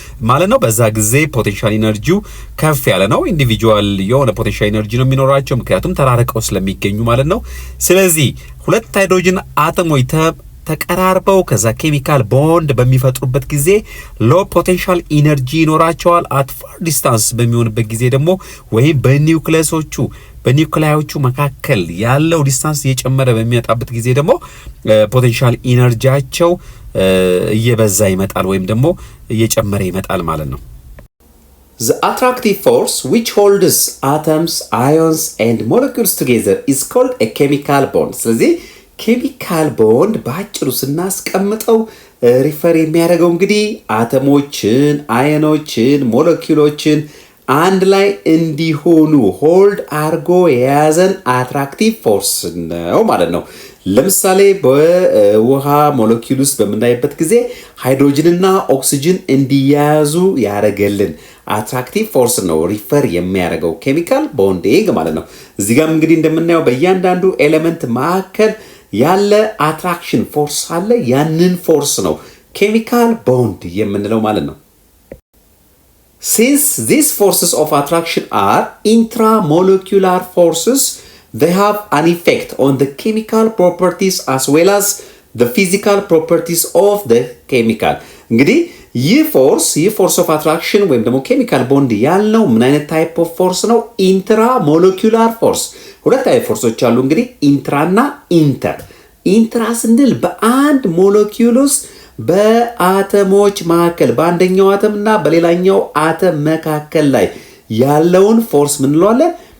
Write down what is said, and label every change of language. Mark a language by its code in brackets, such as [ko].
[am] ማለት ነው። በዛ ጊዜ ፖቴንሻል ኢነርጂው ከፍ ያለ ነው። ኢንዲቪጁዋል የሆነ ፖቴንሻል ኢነርጂ ነው የሚኖራቸው ምክንያቱም ተራርቀው ስለሚገኙ ማለት ነው። ስለዚህ ሁለት ሃይድሮጅን አተሞች ተቀራርበው ከዛ ኬሚካል ቦንድ በሚፈጥሩበት ጊዜ ሎ ፖቴንሻል ኢነርጂ ይኖራቸዋል። አት ፋር ዲስታንስ በሚሆንበት ጊዜ ደግሞ ወይም በኒውክሊያዎቹ መካከል ያለው ዲስታንስ እየጨመረ በሚመጣበት ጊዜ ደግሞ ፖቴንሻል ኢነርጂያቸው እየበዛ ይመጣል ወይም ደግሞ እየጨመረ ይመጣል ማለት ነው። [en] The attractive force which holds atoms, ions and molecules together is called a chemical bond. [am] ስለዚህ ኬሚካል ቦንድ በአጭሩ ስናስቀምጠው ሪፈር የሚያደርገው እንግዲህ አተሞችን፣ አየኖችን፣ ሞለኪውሎችን አንድ ላይ እንዲሆኑ ሆልድ አርጎ የያዘን አትራክቲቭ ፎርስ ነው ማለት ነው። ለምሳሌ በውሃ ሞለኪውል ውስጥ በምናይበት ጊዜ ሃይድሮጅንና ኦክሲጅን እንዲያያዙ ያደርገልን አትራክቲቭ ፎርስ ነው ሪፈር የሚያደርገው ኬሚካል ቦንዲንግ ማለት ነው። እዚህ ጋር እንግዲህ እንደምናየው በእያንዳንዱ ኤሌመንት መካከል ያለ አትራክሽን ፎርስ አለ። ያንን ፎርስ ነው ኬሚካል ቦንድ የምንለው ማለት ነው። [en] Since these forces of attraction are intramolecular forces, they have an effect on the chemical properties as well as the physical properties of the chemical. [am] እንግዲህ ይህ ፎርስ ኦፍ አትራክሽን ወይም ደግሞ ኬሚካል ቦንድ ያልነው ምን አይነት ታይፕ ኦፍ ፎርስ ነው? ኢንትራሞለኪውላር ፎርስ። ሁለት አይነት ፎርሶች አሉ እንግዲህ ኢንትራና ኢንተር። ኢንትራ ስንል በአንድ ሞለኪውል ውስጥ በአተሞች መካከል በአንደኛው አተም እና በሌላኛው አተም መካከል ላይ ያለውን ፎርስ ምን እንለዋለን?